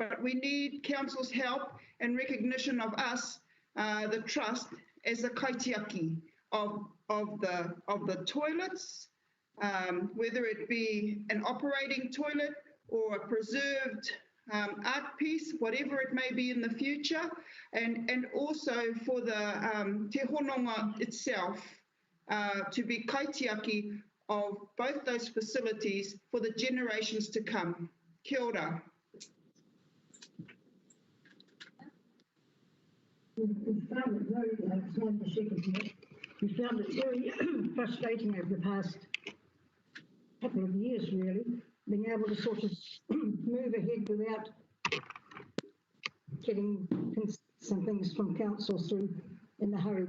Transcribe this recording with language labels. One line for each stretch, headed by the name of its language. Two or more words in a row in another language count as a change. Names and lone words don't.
English: But we need council's help and recognition of us, the trust, as a kaitiaki of the toilets, whether it be an operating toilet or a preserved art piece, whatever it may be in the future, and also for the te hononga itself, to be kaitiaki of both those facilities for the generations to come.
Māori: Kia ora.
English: We found it very frustrating over the past couple of years, really, being able to sort of move ahead without getting some things from council through in a hurry.